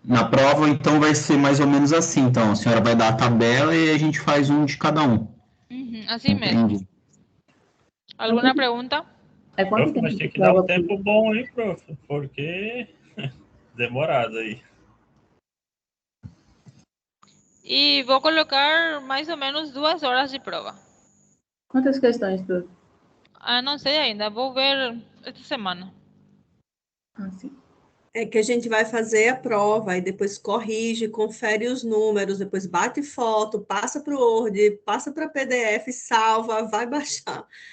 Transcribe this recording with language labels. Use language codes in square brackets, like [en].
[pt] Na prova, então, vai ser mais ou menos assim. Então, a senhora vai dar a tabela e a gente faz um de cada um. [es] Así mesmo. [pt] Entendi. [es] ¿Alguna pregunta? [pt] Aí quanto tempo mas tem de que dar prova? um tempo bom aí, prof, porque demorado aí. [es] Y voy a colocar más o menos 2 horas de prueba. [pt] Quantas questões, prof? Ah, não sei ainda, vou ver esta semana. Ah, sim. É que a gente vai fazer a prova e depois corrige, confere os números, depois bate foto, passa para o Word, passa para PDF, salva, vai baixar.